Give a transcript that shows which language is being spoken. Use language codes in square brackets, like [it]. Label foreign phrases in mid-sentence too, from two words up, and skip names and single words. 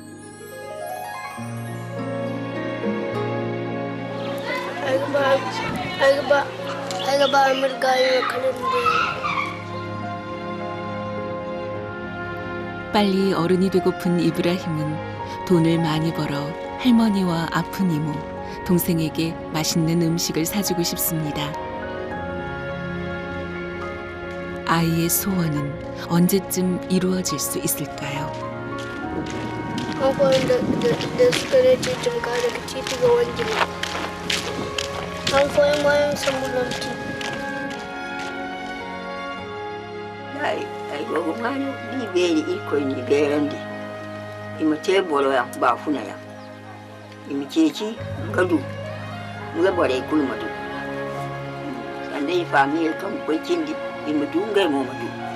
[ko] 빨리 어른이 되고픈 이브라힘은 돈을 많이 벌어 할머니와 아픈 이모, 동생에게 맛있는 음식을 사주고 싶습니다. 아이의 소원은 언제쯤 이루어질 수 있을까요? [ff] ay gogo mani ɗi ɓeeri ikkoyni ɓeerandi imo teboloyam bafunayam imi ceeci kadu lebore kulma du sande famille kam koccindi imo du ngaymomo du